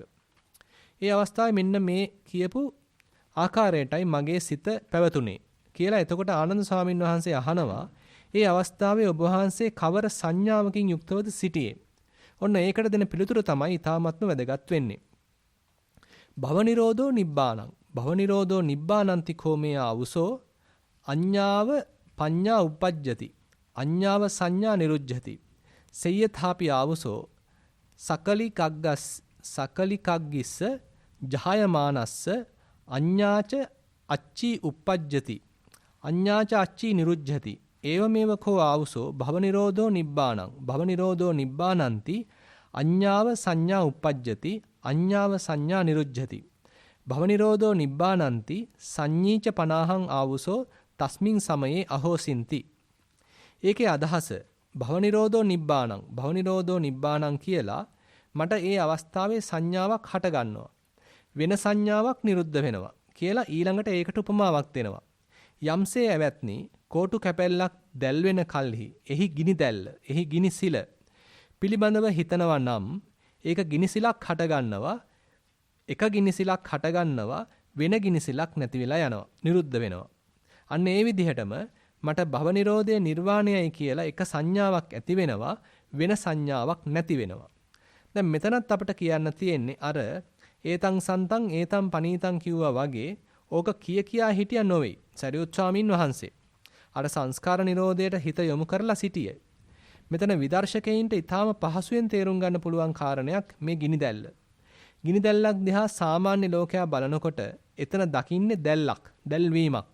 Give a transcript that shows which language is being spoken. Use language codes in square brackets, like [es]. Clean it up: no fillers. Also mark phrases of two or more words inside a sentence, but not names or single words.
[si] ඒ අවස්ථාවේ මෙන්න මේ කියපු ආකාරයටයි මගේ සිත පැවතුනේ කියලා. එතකොට ආනන්ද ස්වාමින් වහන්සේ අහනවා ඒ අවස්ථාවේ ඔබ වහන්සේ කවර සංඥාවකින් යුක්තවද සිටියේ? ඔන්න ඒකට දෙන පිළිතුර තමයි ඊ타ත්ම වැදගත් වෙන්නේ. [pi] භව නිරෝධෝ නිබ්බාණං. භව නිරෝධෝ නිබ්බානන්ති කෝමේ ආවුසෝ අඤ්ඤාව පඤ්ඤා උපජ්ජති. අඤ්ඤාව සංඥා නිරුජ්ජති. සේයථාපි ආවුසෝ සකලිකග්ගිස්ස ජහයමානස්ස අඤ්ඤාච අච්චි උපජ්ජති. අඤ්ඤාච අච්චි නිරුජ්ජති. ඒවමේව කෝ ආවුසෝ භව නිරෝධෝ නිබ්බාණං. භව නිරෝධෝ නිබ්බානන්ති අඤ්ඤාව සංඥා උපජ්ජති. අඤ්ඤාව සංඥා නිරුජ්ජති. භව නිරෝධෝ නිබ්බානන්ති සංඤීච පනාහං ආවුසෝ තස්මින් සමයේ අහෝසින්ති. [si] ඒකේ අදහස [pi] භව නිරෝධෝ නිබ්බාණං. භව නිරෝධෝ නිබ්බාණං [si] කියලා මට ඒ අවස්ථාවේ සංඥාවක් හට ගන්නවා. වෙන සංඥාවක් නිරුද්ධ වෙනවා කියලා ඊළඟට ඒකට උපමාවක් දෙනවා. යම්සේ ඇවැත්නි කෝටු කැපැල්ලක් දැල් වෙන කල්හි එහි ගිනි දැල්ල, එහි ගිනි සිල පිළිබඳව හිතනවා නම් ඒක ගිනිසිලක් හට ගන්නවා. එක ගිනිසිලක් හට ගන්නවා වෙන ගිනිසිලක් නැති වෙලා යනවා, නිරුද්ධ වෙනවා. අන්න ඒ විදිහටම මට භව නිරෝධය නිර්වාණයයි කියලා එක සංඥාවක් ඇති වෙනවා, වෙන සංඥාවක් නැති වෙනවා. දැන් මෙතනත් අපිට කියන්න තියෙන්නේ අර [pi] ඒතං සන්තං ඒතං පනීතං [si] කිව්වා වගේ ඕක කියා හිටියා නොවේ. සරියුත් ස්වාමින් වහන්සේ අර සංස්කාර නිරෝධයට හිත යොමු කරලා සිටියේ. මෙතන විදර්ශකයින්ට ඊටාම පහසුවෙන් තේරුම් ගන්න පුළුවන් කාරණයක් මේ ගිනි දැල්ල. ගිනි දැල්ලක් දිහා සාමාන්‍ය ලෝකයා බලනකොට එතන දකින්නේ දැල්ලක්, දැල්වීමක්.